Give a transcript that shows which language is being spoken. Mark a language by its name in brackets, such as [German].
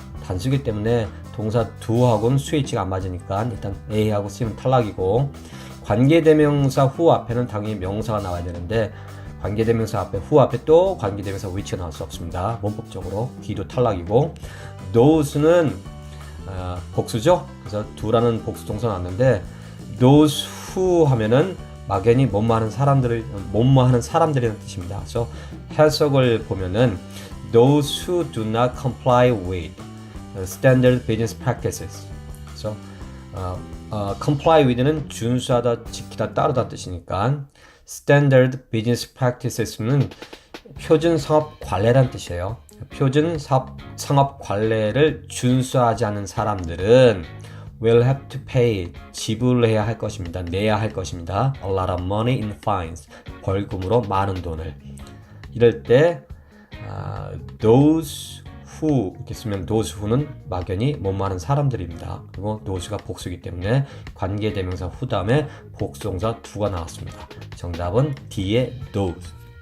[Korean] 단수기 때문에 동사 do하고는 스위치가 안 맞으니까 일단 A하고 C는 탈락이고 관계대명사 who 앞에는 당연히 명사가 나와야 되는데 관계대명사 앞에 who 앞에 또 관계대명사 which가 나올 수 없습니다. 문법적으로 D도 탈락이고 those는 복수죠. 그래서 do라는 복수 동사 나왔는데 [English] those who [Korean] 하면은 막연히 뭐뭐하는 사람들이라는 뜻입니다. 그래서 해석을 보면은 [English] those who do not comply with standard business practices. [Korean] 그래서 comply with는 준수하다, 지키다, 따르다 뜻이니까 [English] standard business practices [Korean] 는 표준 상업 관례란 뜻이에요. 표준 상업 관례를 준수하지 않는 사람들은 [English] will have to pay, [Korean] 지불해야 할 것입니다. 내야 할 것입니다. [English] A lot of money in fines, [Korean] 벌금으로 많은 돈을. 이럴 때 [English] those who [Korean] 이렇게 쓰면 those who는 막연히 뭐뭐하는 사람들입니다. 그리고 those가 복수이기 때문에 관계대명사 who 다음에 복수동사 do가 나왔습니다. 정답은 D의 those.